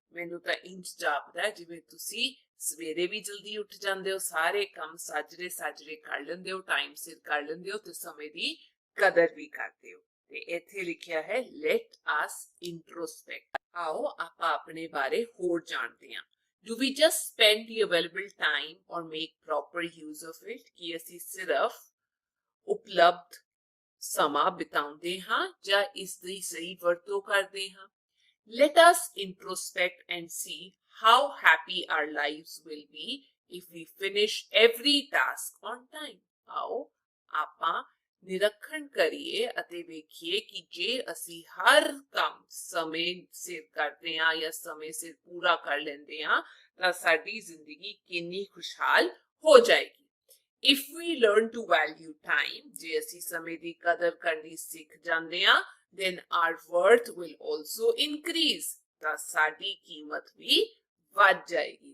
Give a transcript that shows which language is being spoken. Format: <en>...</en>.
<pa>ਮੈਨੂੰ ਤਾਂ ਇੰਜ ਜਾਪਦਾ ਜਿਵੇਂ ਤੁਸੀਂ ਸਵੇਰੇ ਵੀ ਜਲਦੀ ਉੱਠ ਜਾਂਦੇ ਹੋ, ਸਾਰੇ ਕੰਮ ਸਾਜਰੇ ਸਾਜਰੇ ਕਰ ਲੈਂਦੇ ਹੋ, ਟਾਈਮ ਸਿਰ ਕਰ ਲੈਂਦੇ ਹੋ ਤੇ ਸਮੇਂ ਦੀ ਕਦਰ ਵੀ ਕਰਦੇ ਹੋ। ਤੇ ਇੱਥੇ ਲਿਖਿਆ ਹੈ</pa> <en>let us introspect,</en> <pa>ਆਓ ਆਪਾਂ ਆਪਣੇ ਬਾਰੇ ਹੋਰ ਜਾਣਦੇ ਹਾਂ।</pa> <en>Do we just spend the available time or make proper use of it?</en> <pa>ਕਿ ਅਸੀਂ ਸਿਰਫ ਉਪਲਬਧ ਸਮਾਂ ਬਿਤਾਉਂਦੇ ਹਾਂ ਜਾਂ ਇਸ ਦੀ ਸਹੀ ਵਰਤੋਂ ਕਰਦੇ ਹਾਂ?</pa> <en>Let us introspect and see how happy our lives will be if we finish every task on time.</en> <pa>ਆਓ ਆਪਾਂ ਨਿਰੀਖਣ ਕਰੀਏ ਅਤੇ ਵੇਖੀਏ ਕਿ ਜੇ ਅਸੀਂ ਹਰ ਕੰਮ ਸਮੇਂ ਸਿਰ ਕਰਦੇ ਹਾਂ ਜਾਂ ਸਮੇਂ ਸਿਰ ਪੂਰਾ ਕਰ ਲੈਂਦੇ ਹਾਂ ਤਾਂ ਸਾਡੀ ਜ਼ਿੰਦਗੀ ਕਿੰਨੀ ਖੁਸ਼ਹਾਲ ਹੋ ਜਾਏਗੀ।</pa> <en>If we learn to value time,</en> <pa>ਜੇ ਅਸੀਂ ਸਮੇਂ ਦੀ ਕਦਰ ਕਰਨੀ ਸਿੱਖ ਜਾਂਦੇ ਹਾਂ,</pa> <en>then our worth will also increase,</en> <pa>ਤਾਂ ਸਾਡੀ ਕੀਮਤ ਵੀ ਵੱਧ ਜਾਏਗੀ।</pa>